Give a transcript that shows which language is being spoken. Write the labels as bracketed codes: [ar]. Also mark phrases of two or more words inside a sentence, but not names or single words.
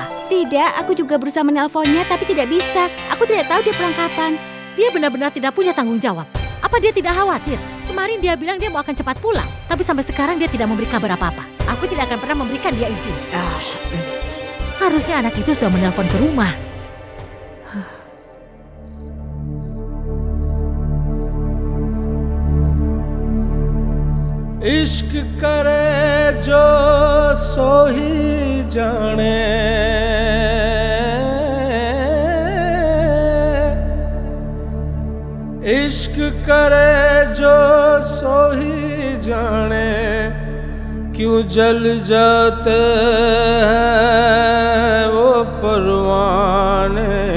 [id] Tidak, aku juga berusaha menelponnya tapi tidak bisa. Aku tidak tahu dia pulang kapan. Dia benar-benar tidak punya tanggung jawab. Apa dia tidak khawatir? Kemarin dia bilang dia mau akan cepat pulang. Tapi sampai sekarang dia tidak memberi kabar apa-apa. Aku tidak akan pernah memberikan dia izin. Harusnya anak itu sudah menelpon ke rumah. [hi] इश्क करे जो सो ही जाने इश्क करे जो सो ही जाने क्यों जल जाते हैं वो परवाने